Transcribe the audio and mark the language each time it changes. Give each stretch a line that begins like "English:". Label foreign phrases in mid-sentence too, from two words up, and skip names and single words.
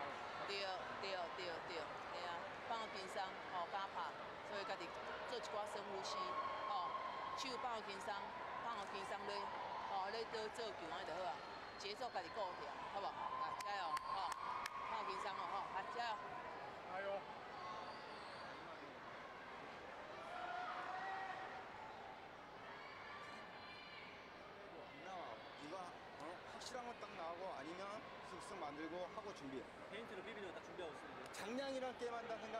Min Nan Chinese: 对，嘿啊，放轻松，敢拍，所以家己做一寡深呼吸，手放轻松，咧，咧做球安就好啊。节奏家己顾定，好不好？来，加油，放轻松来加油。加油！
Korean: 확실한 건 딱 나오고 아니면 쓱쓱 만들고 하고 준비해. 페인트를 비비는 거 다 준비하고 있습니다. 장량이랑 게임한다 생각해.